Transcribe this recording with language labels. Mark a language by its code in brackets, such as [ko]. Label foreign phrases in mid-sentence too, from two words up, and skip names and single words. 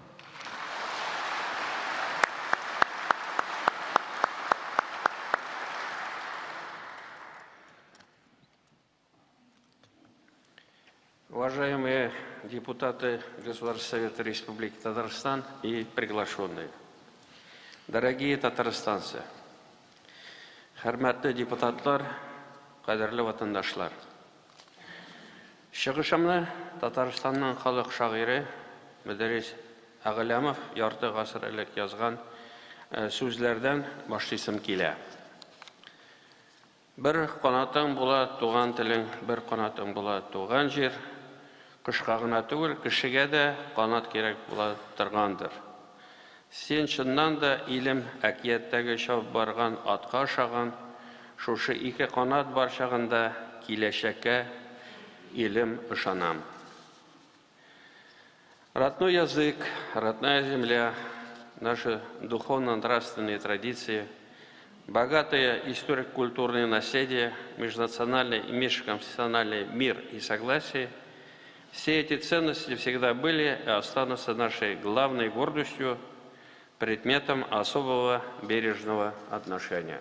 [ru] Уважаемые депутаты Государственного Совета Республики Татарстан и приглашенные, дорогие татарстанцы, [tt] хөрмәтле депутатлар, кадерле ватандашлар. Чыгышымны Татарстанның халык шагыйре Мөдәррис Әгъләмов ярты гасыр элек язган сүзләрдән башлыйсым килә. Бер канатың була туган телең, бер канатың була туган җир. Кышка гына түгел, кешегә дә канат кирәк була торгандыр. Сен чыннан да илем әкияттәге чабып барган атка охшаган, шушы ике канат бар чагында киләчәккә илем ышанам. [ru] Родной язык, родная земля, наши духовно-нравственные традиции, богатое историко-культурное наследие, межнациональный и межконфессиональный мир и согласие – все эти ценности всегда были и останутся нашей главной гордостью, предметом особого бережного отношения.